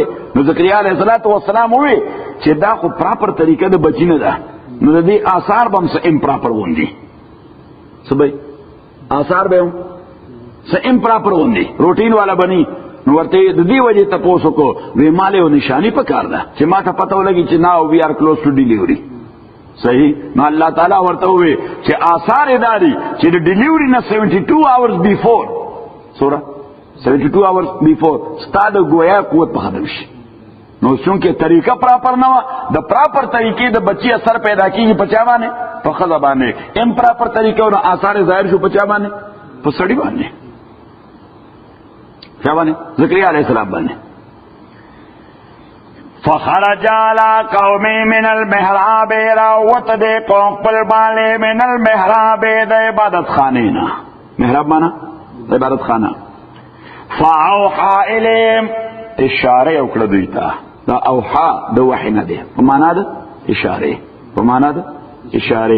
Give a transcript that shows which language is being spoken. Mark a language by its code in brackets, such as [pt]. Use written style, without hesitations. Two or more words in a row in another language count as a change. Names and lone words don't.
[ps] نو زکریا [ar] علیه السلام [ps] وی چې دا خو پراپر طریقه د بچی نه ده، نو د دې آثار به هم څه امپراپر وندي، څه به آثار به هم څه امپراپر وندي، روټین والا بني. نو ورته د دې وجه تاسو کو وی مالې او نشانی پکار ده چې ما ته پته ولګي چې [en] now we are close to delivery. [ps] صحیح. نو الله تعالی ورته وی چې آثار داري چې د ډیلیوري نه [en] 72 hours before, [ps] سورہ [en] 72 hours before [ps] ستاسو گویا قوت په ختم شي. نو چونکه طریقہ پراپر نه و، د پراپر طریقې د بچی اثر پیدا کیږي په چا باندې؟ په خزه باندې. امپراپر طریقې او آثار ظاهر شو په چا باندې؟ په سړی باندې. چا باندې؟ زکریا [ar] علیہ السلام [ps] باندې. [ar] فخرج على قومه من المحراب، [ps] راوت دے قوم پر باندې [ar] من المحراب [ps] د عبادت خانه نه. محراب معنا عبادت خانه. [ar] فاوحى اليهم، [ps] اشاره وکړه دوی ته. دا اوحا د وحی نه دی، په معنا د اشاره، په معنا د اشاره.